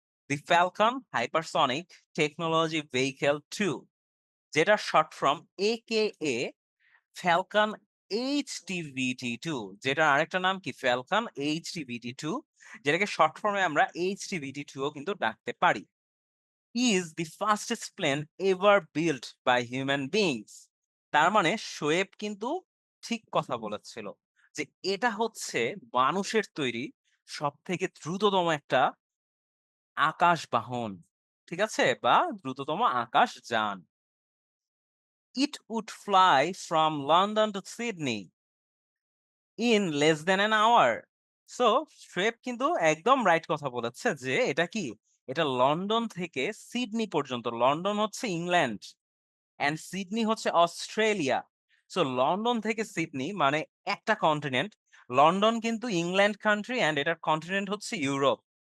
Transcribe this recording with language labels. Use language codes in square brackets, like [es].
[bn] দি Falcon hypersonic technology vehicle 2 যেটা short form AKA Falcon HTVT-2 যেটার আরেকটা নাম কি ফ্যালকন HTVT-2 যেটাকে শর্ট ফর্মে আমরা HTVT-2 ও কিন্তু ডাকতে পারি। [en] is the fastest plane ever built by human beings. [bn] তার মানে শোয়েব কিন্তু ঠিক কথা বলেছিল যে এটা হচ্ছে মানুষের তৈরি সবথেকে দ্রুততম একটা আকাশ বাহন। ঠিক আছে? বা দ্রুততম আকাশ যান। [en] It would fly from London to Sydney in less than an hour. [bn] So Shoaib কিন্তু একদম রাইট কথা বলেছে যে এটা কি, এটা লন্ডন থেকে সিডনি পর্যন্ত। লন্ডন হচ্ছে ইংল্যান্ড অ্যান্ড সিডনি হচ্ছে অস্ট্রেলিয়া। সো লন্ডন থেকে সিডনি মানে একটা কন্টিনেন্ট। লন্ডন কিন্তু ইংল্যান্ড কান্ট্রি অ্যান্ড এটার কন্টিনেন্ট হচ্ছে ইউরোপ।